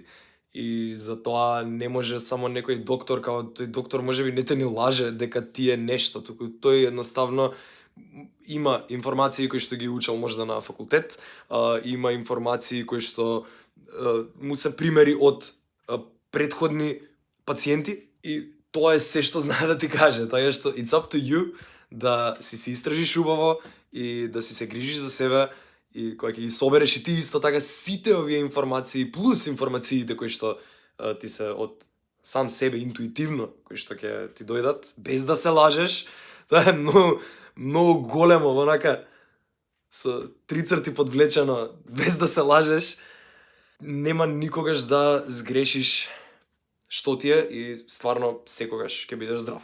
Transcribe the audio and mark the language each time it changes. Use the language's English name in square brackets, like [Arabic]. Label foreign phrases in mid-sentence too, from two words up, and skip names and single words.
[Macedonian] И затоа не може само некој доктор, као тој доктор можеби не те ни лаже дека ти е нешто, туку тој едноставно има информации кои што ги учел можда на факултет, има информации кои што му се примери од претходни пациенти и тоа е се што знае да ти каже, тоа е што it's [English] up to you [Macedonian] да си се истражиш убаво и да си се грижиш за себе и кога ќе ги собереш и ти исто така сите овие информации плюс информациите кои што ти се од сам себе интуитивно, кои што ќе ти дојдат без да се лажеш, тоа е многу големо, онака со 3 црти подвлечено, без да се лажеш, нема никогаш да сгрешиш што ти е и стварно секогаш ќе бидеш здрав.